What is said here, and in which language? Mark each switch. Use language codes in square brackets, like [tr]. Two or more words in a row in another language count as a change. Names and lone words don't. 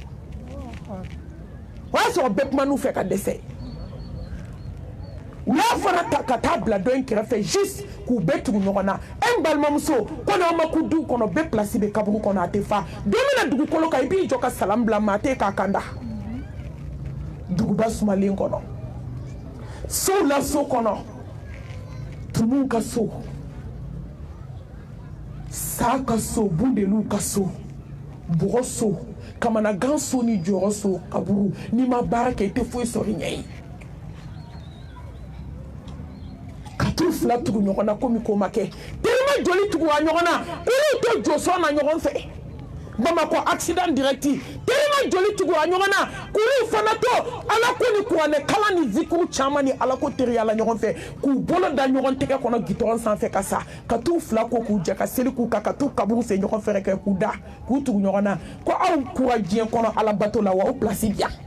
[bm] o y'a sɔrɔ bɛɛ kuma n'u fɛ ka dɛsɛ u y'a fana ta ka taa bila dɔ in kɛrɛfɛ juste k'u bɛɛ tugu ɲɔgɔn na n balimamuso ko n'aw ma ku duw kɔnɔ bɛɛ pilasi bɛ kaburu kɔnɔ a tɛ fa don min na dugukolo kan i b'i jɔ ka salamu bila maa tɛ k'a kanda duguba sumalen kɔnɔ sow la so kɔnɔ tumuw ka so sa ka so bundeliw ka so bɔgɔ so kamanagan so ni jɔyɔrɔ so kaburu n'i ma baara kɛ i tɛ foyi sɔrɔ i ɲɛ ye ka t'u fila tugu ɲɔgɔn na komi ko ma kɛ terima joli tugu a ɲɔgɔn na olu tɛ jɔ sɔn na ɲɔgɔn fɛ Bamakɔ [fr] accident direct [bm] terima joli tugu a ɲɔgɔn na k'olu fana to ala ko ni kuranɛ kalan ni zikuru caman ni ala ko teriya la ɲɔgɔn fɛ k'u bolo da ɲɔgɔn tɛgɛ kɔnɔ gitɔrɔn sanfɛ ka sa ka t'u fila ko k'u jɛ ka seli k'u kan ka t'u kaburu se ɲɔgɔn fɛ kɛ k'u da k'u tugu ɲɔgɔn na ko aw kura diɲɛ kɔnɔ ala bato la wa aw place bi yan